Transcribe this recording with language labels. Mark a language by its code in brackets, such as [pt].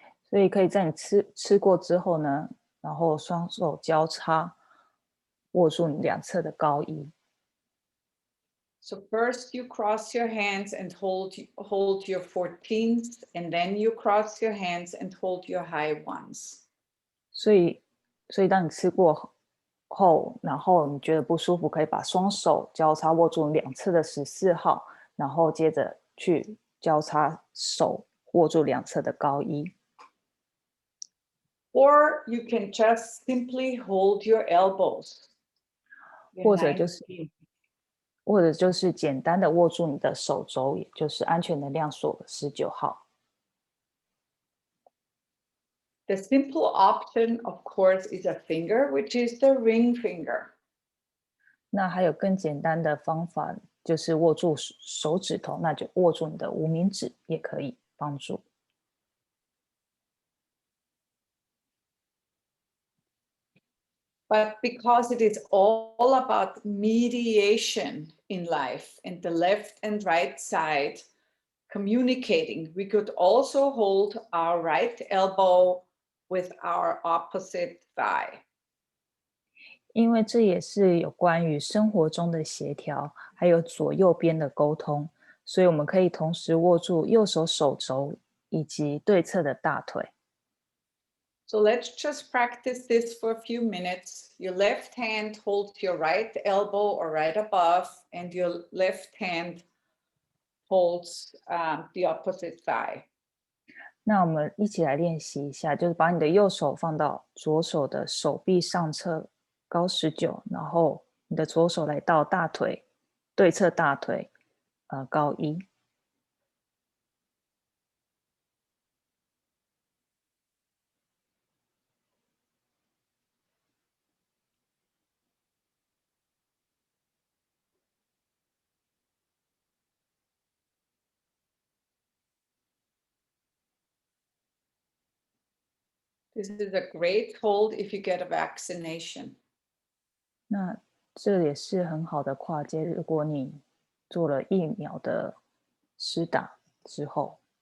[zh] 所以可以在你吃过之后呢，然后双手交叉握住你两侧的高1。 [en] So first you cross your hands and hold your 14s, and then you cross your hands and hold your high 1s. [zh] 所以当你吃过后，然后你觉得不舒服，可以把双手交叉握住两侧的14号，然后接着去交叉手握住两侧的高1。 [en] Or you can just simply hold your elbows. [zh] 或者就是简单的握住你的手肘，也就是安全能量锁19号。 [en] The simple option, of course, is a finger, which is the ring finger. [zh] 那还有更简单的方法，就是握住手指头，那就握住你的无名指也可以帮助。 [en] But because it is all about mediation in life and the left and right side communicating, we could also hold our right elbow with our opposite thigh. [zh] 因为这也是有关于生活中的协调，还有左右边的沟通，所以我们可以同时握住右手手肘以及对侧的大腿。 [en] So let's just practice this for a few minutes. Your left hand holds your right elbow or right above, and your left hand holds the opposite thigh. [zh] 那我们一起来练习一下，就是把你的右手放到左手的手臂上侧高19，然后你的左手来到大腿对侧大腿高1。 [en] This is a great hold if you get a vaccination. [zh] 那这也是很好的跨界，如果你做了疫苗的施打之后。